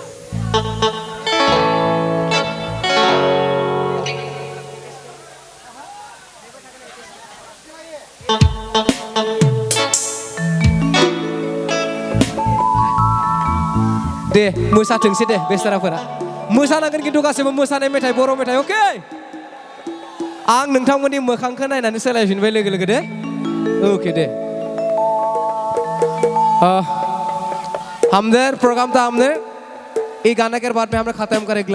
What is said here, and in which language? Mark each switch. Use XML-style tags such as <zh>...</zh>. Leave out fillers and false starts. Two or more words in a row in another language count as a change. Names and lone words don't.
<brx>दे मोसाथोंसै दे बेसाराफोरा मोसानांगोन खिन्थु गासैबो मोसानाय मेथाइ बर' मेथाइ अके आं नोंथांमोननि मोखांखौ नायनानै सोलायफिनबाय लोगो दे ओके दे</brx> <hi>हमने प्रोग्राम था हमने ये गाना के बाद में हमने खत्म करेंगे</hi>